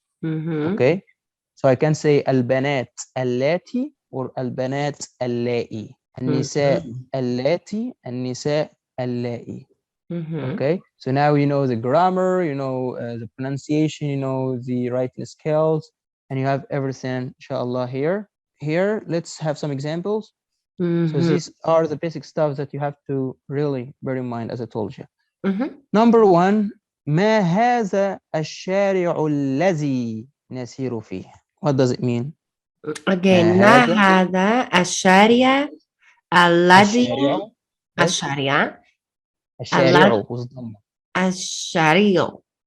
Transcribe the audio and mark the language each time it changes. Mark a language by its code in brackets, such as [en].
[en] Okay, so I can say [ar] البنات اللاتي [en] or [ar] البنات اللائي. النساء اللاتي, النساء اللائي. [en] Okay, so now you know the grammar, you know the pronunciation, you know the writing skills, and you have everything, inshallah, here. Here, let's have some examples. So these are the basic stuff that you have to really bear in mind, as I told you. Number 1, [ar] ما هذا الشارع الذي نسير فيه? [en] What does it mean? Again, [ar] ما ما هذا هذا الشارع الذي الشارع [en] yes [ar] الشارع الشارع والضمة الشارع